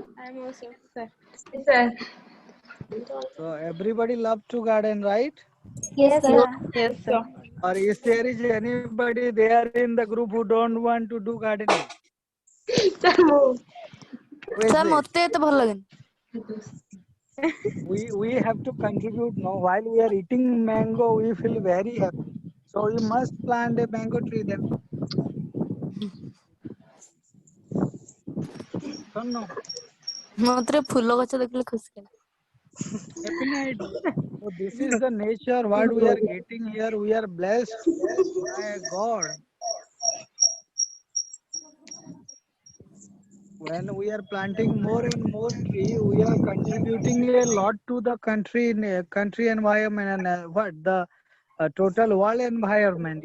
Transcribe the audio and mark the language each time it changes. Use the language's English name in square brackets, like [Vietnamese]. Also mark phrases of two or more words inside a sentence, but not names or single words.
[English] I'm also, sir. Sir. So everybody love to garden, right? Yes, sir. Yes, sir. Or is there is anybody there in the group who don't want to do gardening? Sir, move. Who is Sir, this? [Odia] ମତେ ଏତେ ଭଲ ଲାଗେନି। [English] We have to contribute now. While we are eating mango, we feel very happy. So we must plant a mango tree then. So no. [Odia] ମତେ ଫୁଲ ଗଛ ଦେଖିଲେ ଖୁସି ଲାଗେ। [English] Definitely. So this is the nature what we are getting here. We are blessed. My God. When we are planting more and more tree, we are contributing a lot to the country environment and total world environment.